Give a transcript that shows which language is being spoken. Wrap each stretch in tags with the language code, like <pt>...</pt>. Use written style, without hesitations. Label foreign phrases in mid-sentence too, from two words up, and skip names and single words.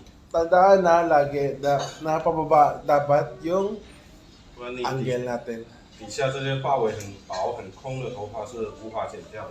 <tl>Tandaan na lagi na napababa dapat yung</tl> <zh>不然你</zh> <tl>angle natin.</tl> <zh>底下这些发尾很薄很空的头发是无法剪掉的。</zh>